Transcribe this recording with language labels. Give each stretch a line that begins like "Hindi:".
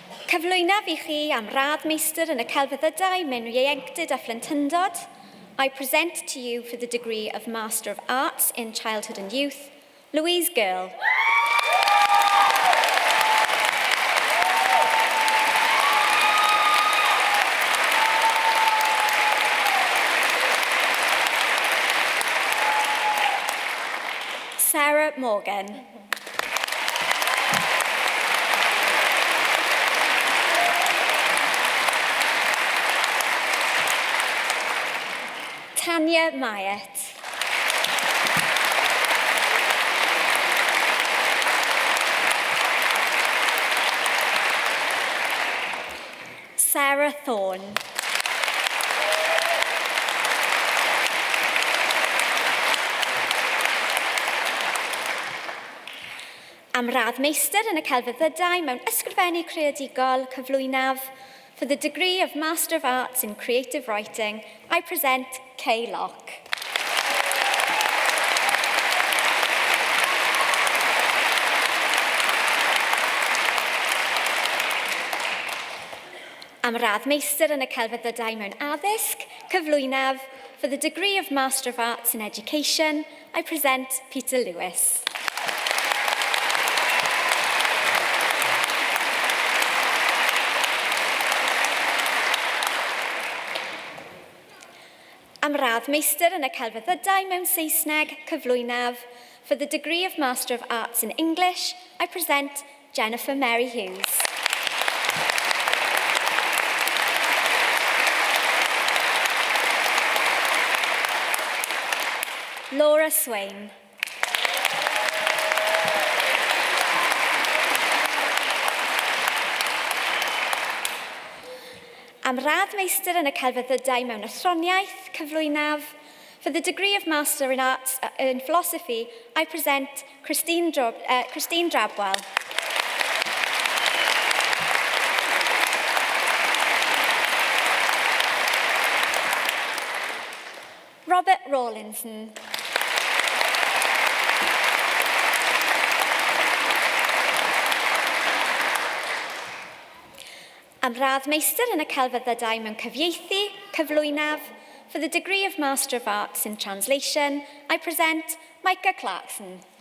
Welsh: Cyflwynaf I chi am radd meistr yn y celfyddydau mewn ieuenctid a phlentyndod.
English: I present to you for the degree of Master of Arts in Childhood and Youth, Louise Girl. Sarah Morgan. Tanya Myatt. Sarah Thorne.
Welsh: Am radd meistr yn y celfyddydau mewn ysgrifennu creadigol cyflwynaf.
English: For the degree of Master of Arts in Creative Writing, I present Kay Locke.
Welsh: Am radd meistr yn y celfyddydau mewn addysg, cyflwynaf.
English: For the degree of Master of Arts in Education, I present Peter Lewis.
Welsh: Am radd meistr yn y celfyddydau mewn Saesneg, cyflwynaf.
English: For the degree of Master of Arts in English, I present Jennifer Mary Hughes. Laura Swain.
Welsh: Am radd meistr yn y celfyddydau mewn athroniaeth, cyflwynaf.
English: For the degree of Master in Arts in Philosophy, I present Christine Drabwell. Robert Rawlinson.
Welsh: Am radd meistr yn y celfyddydau mewn cyfieithu, cyflwynaf.
English: For the degree of Master of Arts in Translation, I present Micah Clarkson.